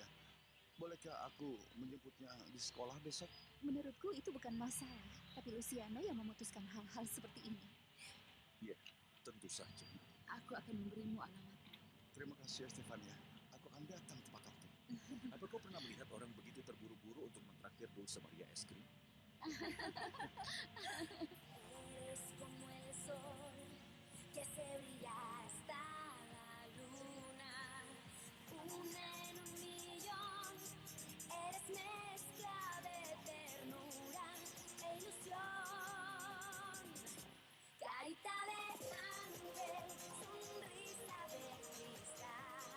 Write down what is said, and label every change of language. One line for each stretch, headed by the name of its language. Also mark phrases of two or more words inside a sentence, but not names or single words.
Indonesian: Bolehkah aku menjemputnya di sekolah besok? Menurutku itu bukan masalah. Tapi Luciano yang memutuskan hal-hal seperti ini. Ya, tentu saja. Aku akan memberimu alamatnya. Terima kasih, Stefania. Aku akan datang tepat waktu. Apa kau pernah melihat orang begitu terburu-buru untuk mentraktir Dulce Maria es krim?
Spanish: Eres como el sol que se brilla hasta la luna, una en un millón. Eres mezcla de ternura e ilusión, carita de ángel, sonrisa de cristal.